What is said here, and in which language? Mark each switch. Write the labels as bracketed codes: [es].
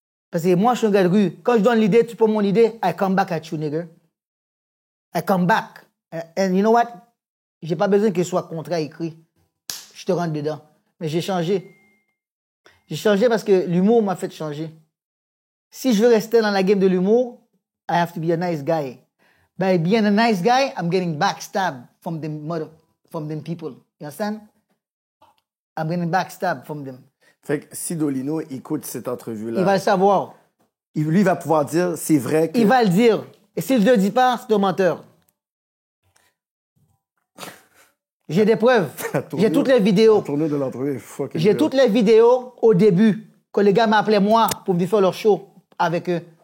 [fr] Parce que moi, je suis un gars de rue. Quand je donne l'idée, tu prends mon idée, [en] I come back at you, nigga. I come back. And you know what? [fr] J'ai pas besoin qu'il soit contrat écrit. Je te rentre dedans. Mais j'ai changé. J'ai changé parce que l'humour m'a fait changer. Si je veux rester dans la game de l'humour, [en] I have to be a nice guy. By being a nice guy, I'm getting backstabbed from them people. You understand? I'm getting backstabbed from them. [fr] Fait que si Dolino écoute cette entrevue-là... Il va le savoir. Lui, il va pouvoir dire, c'est vrai que... Il va le dire. Et s'il ne le dit pas, c'est un menteur. J'ai des preuves. J'ai toutes les vidéos. Tournée de l'entrevue, fucking J'ai [en] real. [fr] toutes les vidéos au début, que les gars m'appelaient moi pour venir faire leur show avec eux.